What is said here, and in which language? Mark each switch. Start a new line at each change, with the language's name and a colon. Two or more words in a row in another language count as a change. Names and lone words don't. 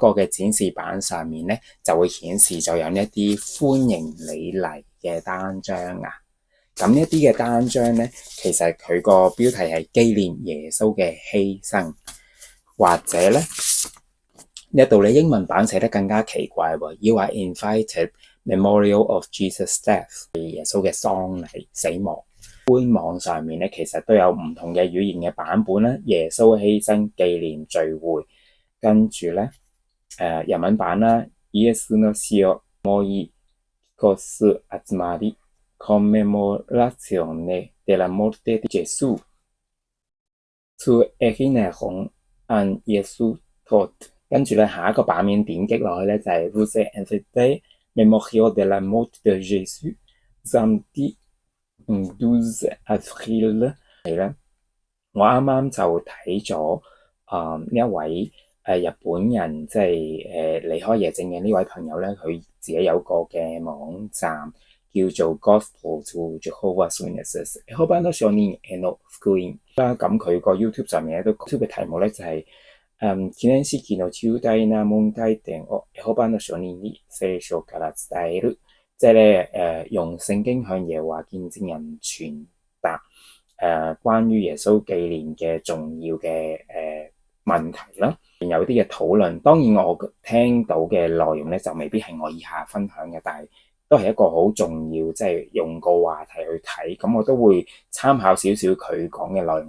Cantonese: 個嘅展示板上面咧就會顯示咗有一啲歡迎你嚟嘅單張啊。咁一啲嘅單張咧，其實佢個標題係紀念耶穌嘅犧牲，或者咧呢一度咧英文版寫得更加奇怪喎。
English: You are invited Memorial of Jesus' death，
Cantonese: 耶穌嘅喪禮死亡。官網上面咧其實都有唔同嘅語言嘅版本啦。耶穌犧牲紀念聚會，跟住咧日文版啦。
Japanese: イエスの死を思い起こす集まり
Italian: Commemorazione della morte di Gesù
German: zu Erinnerung an Jesu Tod。
Cantonese: 跟住咧下一個版面點擊落去咧就係
French: Vous invitez Memorial de la morte de Jésus samedi 12 avril。
Cantonese: 係咧，我啱啱就睇咗一位日本人，即係離開耶證嘅呢位朋友咧，佢自己有個嘅網站叫做 Gospel to Jehovah's Witnesses 啦。咁佢個 YouTube 上面咧都 YouTube 嘅題目咧就係
Japanese: 記念式の重大な問題點をエホバの証人に聖書から伝える，
Cantonese: 即係咧用聖經向耶和華見證人傳達關於耶穌紀念嘅重要嘅問題啦。有啲嘅討論，當然我聽到嘅內容咧就未必係我以下分享嘅，但係都係一個好重要，即係用個話題去睇，咁我都會參考少少佢講嘅內容。